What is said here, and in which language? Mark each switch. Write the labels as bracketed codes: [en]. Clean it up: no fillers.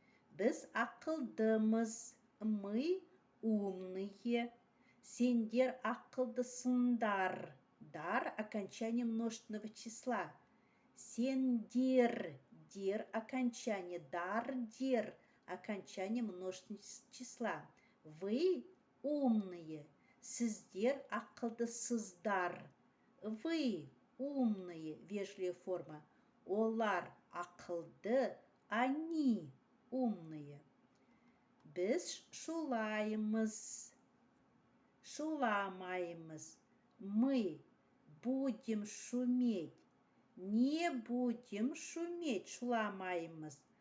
[kk] Біз ақылдымыз, [ru] мы умные. [kk] Сендер ақылдысыңдар. [ru] Дар окончание множественного числа. Сендер, дер окончание, дар, дер окончание множественного числа. Вы умные, [kk] сіздер ақылдысыздар. [ru] Вы умные, вежливая форма. [kk] Олар ақылды, [ru] они умные. [kk] Біз шулаймыз, шуламаймыз. [ru] Мы будем шуметь. Не будем шуметь, [kk] шуламаймыз.